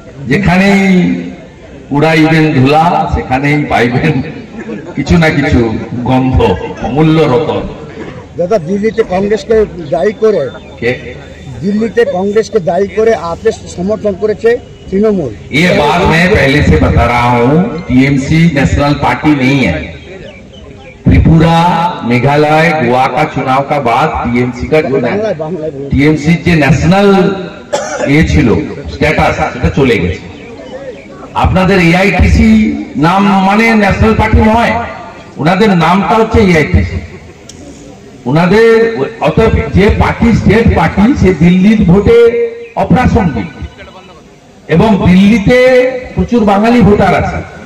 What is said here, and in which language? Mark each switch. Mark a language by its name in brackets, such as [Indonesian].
[Bangla] যেখানেই উড়াইবেন ধুলা, সেখানেই পাইবেন কিছু না কিছু গন্ধ, অমূল্য রতন। দাদা দিল্লিতে কংগ্রেসকে দায়ী করে, দিল্লিতে কংগ্রেসকে দায়ী করে আপনি সমর্থন করেছে तृणमूल। [Hindi] ये बात मैं पहले से बता रहा हूँ, टीएमसी नेशनल पार्टी नहीं है। त्रिपुरा, मेघालय, गोवा का चुनाव का बाद टीएमसी का जो टीएमसी [Bangla] যে ন্যাশনাল ছিল স্ট্যাটাস, সেটা চলে গেছে। আপনাদের এআইটিসি নাম মানে ন্যাশনাল পার্টি নয়, ওনাদের নামটা হচ্ছে এআইটিসি। ওনাদের অতএব যে পার্টি স্টেট পার্টি, সে দিল্লির ভোটে অপ্রাসঙ্গিক, এবং দিল্লিতে প্রচুর বাঙালি ভোটার আছে।